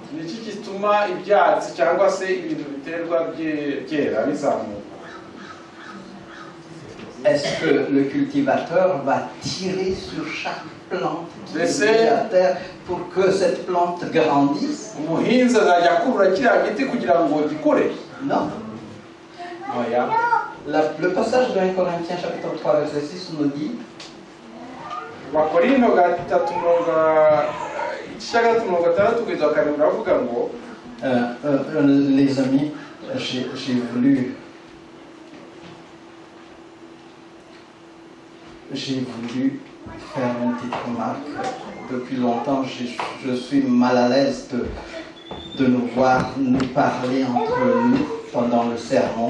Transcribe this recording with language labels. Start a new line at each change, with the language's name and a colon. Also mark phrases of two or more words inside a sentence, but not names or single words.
Kinyarwanda: ni iki gituma ibyatsi cyangwa se ibintu biterwa byera bizamuka?
French: Est-ce que le cultivateur va tirer sur chaque plante qui est mise à terre pour que cette plante grandisse?
Kinyarwanda: umuhinzi azajya akurura kiriya giti kugira ngo gikure?
French: Non.
Kinyarwanda: oya.
French: Le passage de 1 Corinthiens chapitre 3 verset 6 nous dit
Kinyarwanda: Bakorino 3:6 kugeza 7 baravuga ngo
French: les amis, j'ai voulu faire une petite remarque. Depuis longtemps, je suis mal à l'aise de nous voir nous parler entre nous pendant le sermon.